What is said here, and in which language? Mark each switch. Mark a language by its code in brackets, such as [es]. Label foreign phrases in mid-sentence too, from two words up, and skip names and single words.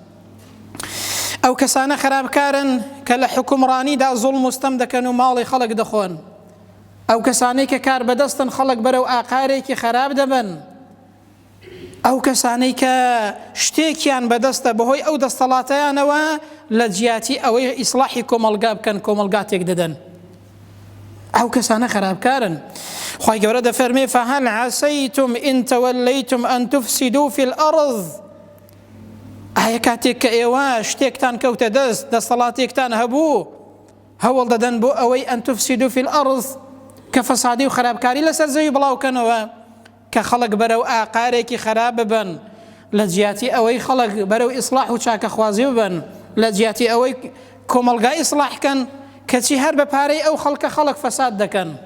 [ckb] ئەو کەسانە خراپکارن کە لە حکومڕانیدا زوڵم و ستەم دەکەن و ماڵی خەڵک دەخۆن، ئەو کەسانەی کە کار بەدەستن خەڵک بەرەو ئاقارێکی خراپ دەبن، ئەو کەسانەی کە شتێکیان بەدەستە بەهۆی ئەو دەستەڵاتەیانەوە لە جیاتی ئەوەی ئیسلاحی کۆمەلگا بکەن، کۆمەلگاتێک دەدەن، ئەو کەسانە خراپکارن. خوای گەورە دەفەرمێ [ar] فهل عسیتم إن توليتم أن تفسدوا في الأرض، [ckb] ئایا کاتێک کە ئێوە شتێکتان کەوتە دەست، دەستەڵاتێکتان هەبوو، هەوڵ دەدەن بۆ ئەوەی [ar] ئەن تفسدوا في الأرض [ckb] کە فەسادی و خراپکاری لەسەر زەوی بڵاوکەنەوە، کە خەڵک بەرەو ئاقارێکی خراپ ببن، لە جیاتی ئەوەی خەڵک بەرەو ئیسلاح و چاکەخوازی ببن، لە جیاتی ئەوەی کۆمەلگای ئیسلاحکەن، کەچی هەر بە پارەی ئەو خەڵک فەساد دەکەن.